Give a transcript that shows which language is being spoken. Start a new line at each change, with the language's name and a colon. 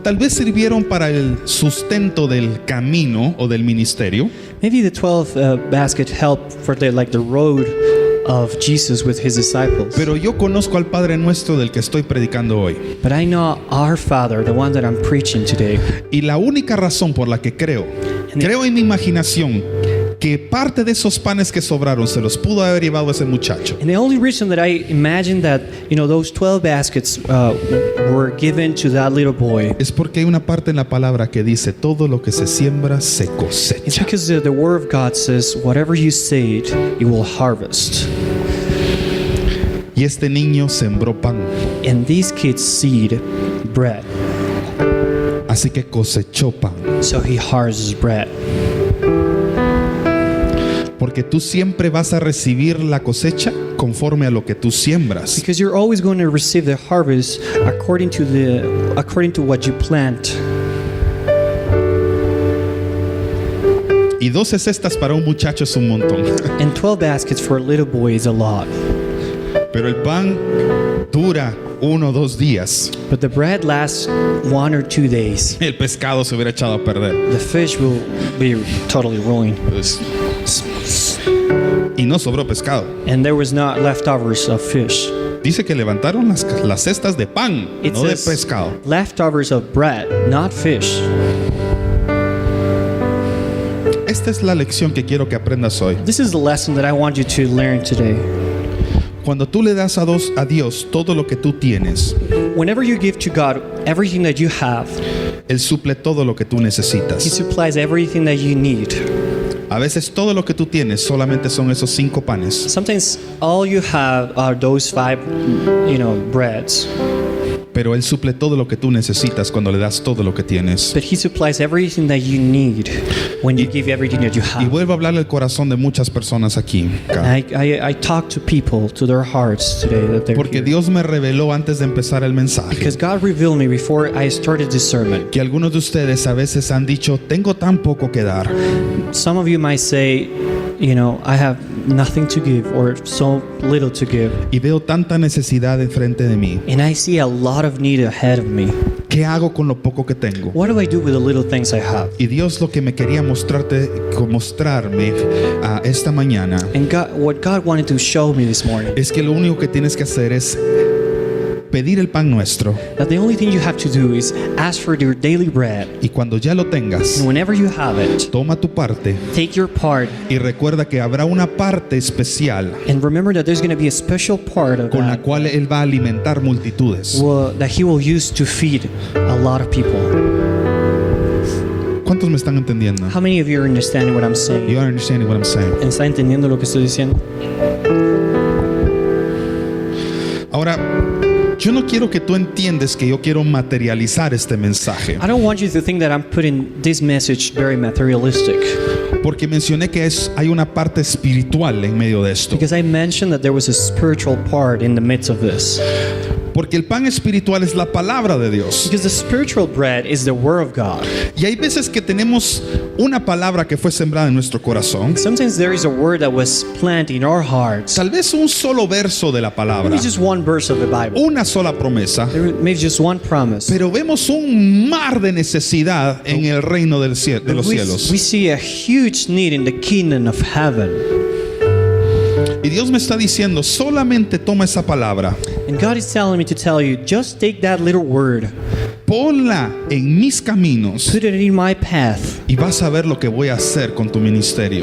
Spanish: Tal vez sirvieron para el sustento del camino o del ministerio,
English: Maybe the 12 basket helped for the road of Jesus with his disciples.
Spanish: pero yo conozco al Padre nuestro del que estoy predicando hoy.
English: But I know our Father, the one that I'm preaching today.
Spanish: Y la única razón por la que creo en mi imaginación que parte de esos panes que sobraron se los pudo haber llevado ese muchacho,
English: And the only reason that I imagine that, those 12 baskets were given to that little boy
Spanish: es porque hay una parte en la palabra que dice todo lo que se siembra se
English: is
Spanish: cosecha.
English: because the word of God says, whatever you seed, you will harvest.
Spanish: Y este niño sembró pan,
English: And these kids seed bread.
Spanish: así que cosechó pan.
English: So he harvests bread.
Spanish: Porque tú siempre vas a recibir la cosecha conforme a lo que tú siembras.
English: Because you're always going to receive the harvest according to what you plant.
Spanish: Y 12 cestas para un muchacho es un montón.
English: And 12 baskets for a little boy is a lot.
Spanish: Pero el pan dura 1 o 2 días.
English: But the bread lasts 1 or 2 days.
Spanish: El pescado se hubiera echado a perder.
English: The fish will be totally ruined.
Spanish: Pues, y no sobró pescado.
English: And there was not leftovers of fish.
Spanish: Dice que levantaron las cestas de pan,
English: It
Spanish: no de
English: says
Spanish: pescado.
English: leftovers of bread, not fish.
Spanish: Esta es la lección que quiero que aprendas hoy.
English: This is the lesson that I want you to learn today.
Spanish: Cuando tú le das a Dios todo lo que tú tienes,
English: Whenever you give to God everything that you have,
Spanish: Él suple todo lo que tú
English: He
Spanish: necesitas.
English: supplies everything that you need.
Spanish: A veces todo lo que tú tienes solamente son esos 5 panes.
English: Sometimes all you have are those 5, breads.
Spanish: Pero Él suple todo lo que tú necesitas cuando le das todo lo que tienes.
English: But He supplies everything that you need when you give everything that you
Spanish: Y
English: have.
Spanish: vuelvo a hablarle al corazón de muchas personas aquí.
English: I talk to people, to their hearts today that they're
Spanish: Porque
English: here.
Spanish: Dios me reveló antes de empezar el mensaje
English: Because God revealed me before I started this sermon.
Spanish: que algunos de ustedes a veces han dicho, tengo tan poco que dar.
English: Some of you might say, I have nothing to give or so little to give.
Spanish: Y veo tanta necesidad enfrente de mí.
English: And I see a lot of need ahead of me.
Spanish: ¿Qué hago con lo poco que tengo?
English: What do I do with the little things I have?
Spanish: Y Dios lo que me quería mostrarme esta mañana
English: And what God wanted to show me this morning,
Spanish: es que lo único que tienes que hacer es pedir el pan nuestro,
English: that the only thing you have to do is ask for your daily bread.
Spanish: y cuando ya lo tengas,
English: And whenever you have it,
Spanish: toma tu parte
English: take your part,
Spanish: y recuerda que habrá una parte especial
English: and remember that there's going to be a special part of
Spanish: con la
English: that
Spanish: cual Él va a alimentar multitudes.
English: that He will use to feed a lot of people.
Spanish: ¿Cuántos me están entendiendo?
English: How many of you are understanding what I'm saying? You are understanding what I'm saying?
Spanish: ¿Está entendiendo lo que estoy diciendo? Ahora, yo no quiero que tú entiendas que yo quiero materializar este mensaje,
English: I don't want you to think that I'm putting this message very materialistic,
Spanish: porque mencioné que hay una parte espiritual en medio de esto.
English: because I mentioned that there was a spiritual part in the midst of this.
Spanish: Porque el pan espiritual es la palabra de Dios.
English: Because the spiritual bread is the Word of God.
Spanish: Y hay veces que tenemos una palabra que fue sembrada en nuestro corazón.
English: Sometimes there is a word that was planted in our hearts.
Spanish: Tal vez un solo verso de la palabra,
English: Maybe just one verse of the Bible.
Spanish: una sola promesa.
English: Maybe just one promise.
Spanish: Pero vemos un mar de necesidad en el reino de los
English: we
Spanish: cielos.
English: see a huge need in the kingdom of heaven.
Spanish: Y Dios me está diciendo, solamente toma esa palabra,
English: And God is telling me to tell you, just take that little word,
Spanish: ponla en mis caminos
English: put it in my path,
Spanish: y vas a ver lo que voy a hacer con tu ministerio.